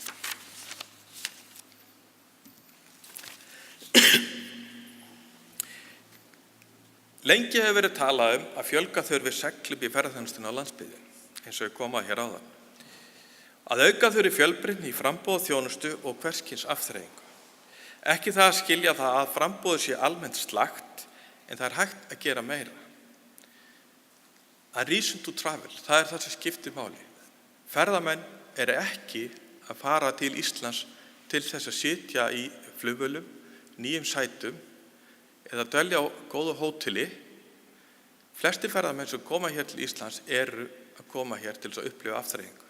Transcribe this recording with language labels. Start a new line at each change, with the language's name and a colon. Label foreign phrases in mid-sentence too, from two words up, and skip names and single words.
Icelandic: Lengi hefur verið talað að fjölga þurfi seglum í ferðaþjónustunni á landsbyggðinni, eins og ég kom að hér áðan. Að auka þurfi fjölbreytni í framboð þjónustu og hvers kyns afþreyingu. Ekki það að skilja það að framboðið sé almennt slakt, en það er hægt að gera meira.
English: A reason to travel,
Icelandic: það er það sem skiptir máli. Ferðamenn eru ekki að fara til Íslands til þess að sitja í flugvélum, nýjum sætum eða dvelja á góðu hóteli. Flestir ferðamenn sem koma hér til Íslands eru að koma hér til þess að upplifa afþreyingu.